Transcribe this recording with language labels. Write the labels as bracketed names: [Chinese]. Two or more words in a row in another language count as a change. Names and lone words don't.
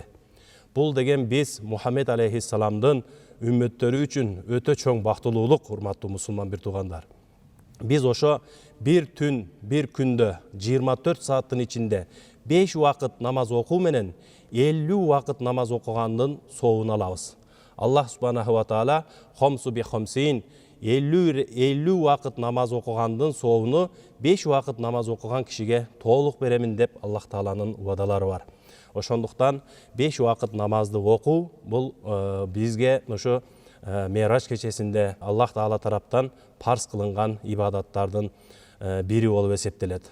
[Kyrgyz] Бул деген биз Мухаммед алейхиссаламдын үммөттөрү үчүн өтө чоң бактылуулук, урматтуу мусулман бир туугандар. Биз ошо бир түн, бир күндө 24 сааттын ичинде 5 убакыт намаз окуу менен 50 убакыт намаз окугандын соовун алабыз. [Arabic] الله سبحانه وتعالى خمس بخمسين [Kyrgyz] 50 убакыт намаз окугандын соовуну 5 убакыт намаз окуган кишиге толук беремин деп Аллах Тааланын убадалары бар. Ошондуктан 5 убакыт намазды окуу бул бизге ошо Мирач кечесинде Аллах Таала тараптан парз кылынган ибадаттардын бири болуп эсептелет.